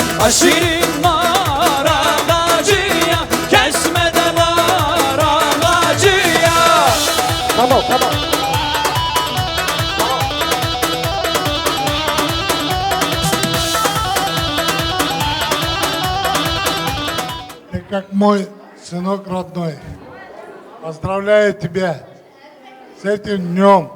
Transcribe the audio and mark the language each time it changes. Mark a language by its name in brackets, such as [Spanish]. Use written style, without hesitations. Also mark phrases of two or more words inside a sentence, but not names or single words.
[Turkish] şirin nar ağacıya, kesmeden nar ağacıya. Tamam, tamam. [Russian] Ты как мой сынок родной. Поздравляю тебя с этим днем.